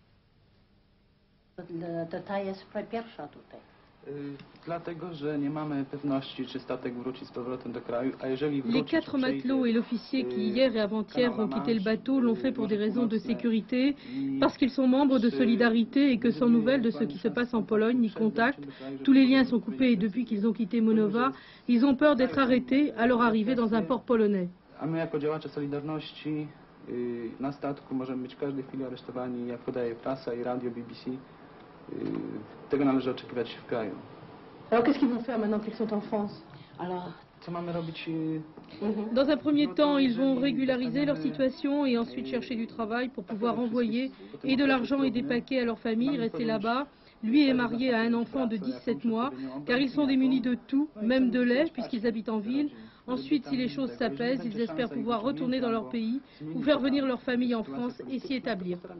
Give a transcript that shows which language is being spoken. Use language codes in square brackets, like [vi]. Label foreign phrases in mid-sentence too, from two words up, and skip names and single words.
[fr] Les 4 matelots et l'officier qui hier et avant-hier ont quitté le bateau l'ont fait pour des raisons de sécurité, parce qu'ils sont membres de Solidarité et que sans nouvelles de ce qui se passe en Pologne ni contact, tous les liens sont coupés et depuis qu'ils ont quitté Monowa, ils ont peur d'être arrêtés à leur arrivée dans un port polonais. [pl] A my jako działacze Solidarności na statku możemy być w każdej chwili aresztowani, jak podaje prasa i radio BBC. Tego należy oczekiwać w kraju. [fr] Alors qu'est-ce qu'ils vont faire maintenant qu'ils sont en France? [pl] Co mamy robić? [fr] Dans un premier temps, ils vont régulariser leur situation et ensuite chercher du travail pour pouvoir envoyer et de l'argent et des paquets à leur famille, rester là-bas. Lui est marié à un enfant de 17 mois, car ils sont démunis de tout, même de lait, puisqu'ils habitent en ville. Ensuite, si les choses s'apaisent, ils espèrent pouvoir retourner dans leur pays ou faire venir leur famille en France et s'y établir.